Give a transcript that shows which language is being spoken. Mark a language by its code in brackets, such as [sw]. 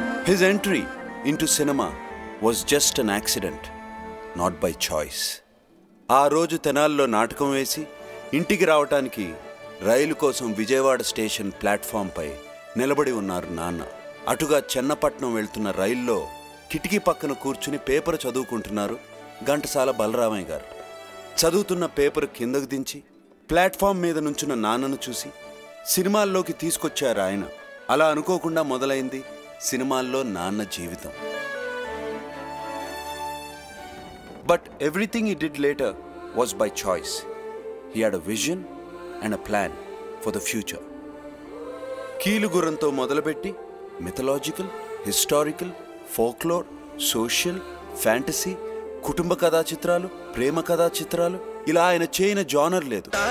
[en] His entry into cinema was just an accident, not by choice. [te] ఆ రోజు తెనాల్లో నాటకం వేసి ఇంటికి రావటానికి రైలు కోసం విజయవాడ స్టేషన్ ప్లాట్ఫామ్పై నిలబడి ఉన్నారు నాన్న. అటుగా చెన్నపట్నం వెళ్తున్న రైల్లో కిటికీ పక్కన కూర్చుని పేపర్ చదువుకుంటున్నారు ఘంటసాల బలరామయ్య గారు. చదువుతున్న పేపర్ కిందకు దించి ప్లాట్ఫామ్ మీద నుంచున్న నాన్నను చూసి సినిమాల్లోకి తీసుకొచ్చారు ఆయన. అలా అనుకోకుండా మొదలైంది సినిమాల్లో నాన్న జీవితం. [en] But everything he did later was by choice. He had a vision and a plan for the future. [te] కీలుగుర్రంతో మొదలుపెట్టి mythological, historical, folklore, social, fantasy, కుటుంబ కథా చిత్రాలు, ప్రేమ కథా చిత్రాలు, ఇలా ఆయన చేయని జానర్ లేదు.